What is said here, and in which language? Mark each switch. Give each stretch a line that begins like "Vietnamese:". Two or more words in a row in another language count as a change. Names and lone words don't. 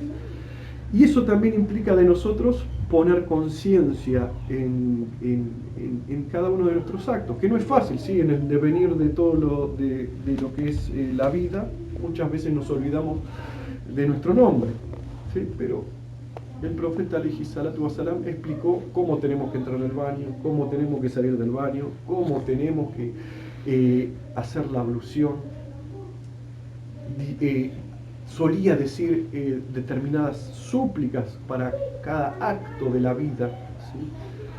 Spanish: Y eso también implica de nosotros poner conciencia en cada uno de nuestros actos, que no es fácil, ¿sí? En el devenir de todo lo que es la vida, muchas veces nos olvidamos de nuestro nombre, ¿sí? Pero el profeta
Arabic: عليه الصلاة والسلام
Spanish: explicó cómo tenemos que entrar al baño, cómo tenemos que salir del baño, cómo tenemos que hacer la ablución. Solía decir determinadas súplicas para cada acto de la vida, ¿sí?